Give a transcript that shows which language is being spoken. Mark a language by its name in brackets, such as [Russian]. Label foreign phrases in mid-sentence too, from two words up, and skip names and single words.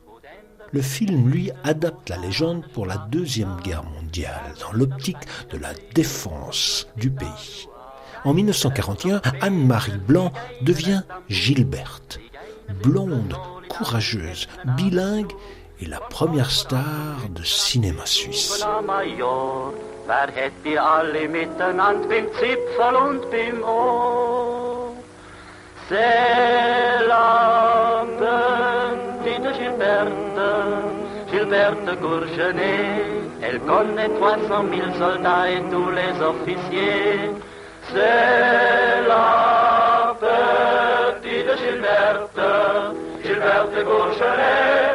[French] Le film, lui, adapte la légende pour la Deuxième Guerre mondiale, dans l'optique de la défense du pays. En 1941, Anne-Marie Blanc devient Gilberte. Blonde, courageuse, bilingue et la première star de cinéma suisse. [German] Wer hätte alle miteinander beim Zipfel und beim Ohr? [French] C'est la petite Gilberte Courgenay. Elle connaît 300 000 soldats et tous les officiers. C'est la petite Gilberte Courgenay.